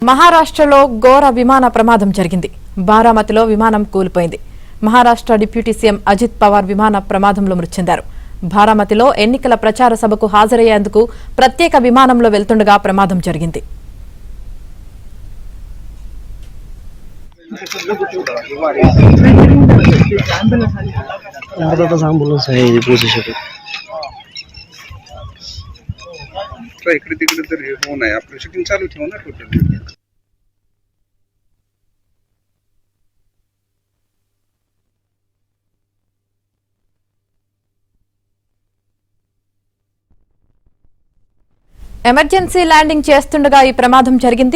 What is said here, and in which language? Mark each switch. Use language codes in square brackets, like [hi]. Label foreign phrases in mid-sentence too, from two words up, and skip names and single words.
[te] మహారాష్ట్రలో ఘోర విమాన ప్రమాదం జరిగింది. బారామతిలో విమానం కూలిపోయింది. మహారాష్ట్ర డిప్యూటీ సీఎం అజిత్ పవార్ విమాన ప్రమాదంలో మృతి చెందారు. బారామతిలో ఎన్నికల ప్రచార సభకు హాజరయ్యేందుకు ప్రత్యేక విమానంలో వెళ్తుండగా ప్రమాదం జరిగింది. [mr] इकडे तिकडे तर होऊ नये आपलं शूटिंग चालू ठेवू ना टोटल. [en] emergency landing [te] చేస్తుండగా ఈ ప్రమాదం జరిగింది.